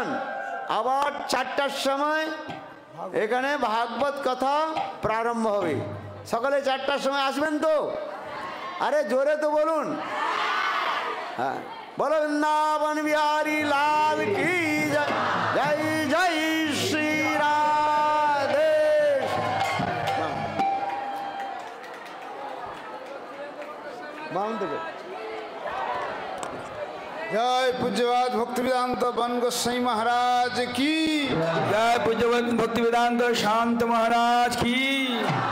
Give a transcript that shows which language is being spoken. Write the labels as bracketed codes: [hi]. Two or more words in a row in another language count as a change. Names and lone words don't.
[bn] আবার 4টার সময় এখানে ভাগবত কথা প্রারম্ভ হবে। সকালে 4টার সময় আসবেন তো? আরে জোরে তো বলুন। হ্যাঁ, বলো বৃন্দাবন বিহারী লাল কি জয়, জয় জয় শ্রী রাধে। [hi] जय पूज्यवाद भक्ति वेदांत बन गोसाई महाराज की जय। पूज्यवाद भक्ति वेदांत शांत महाराज की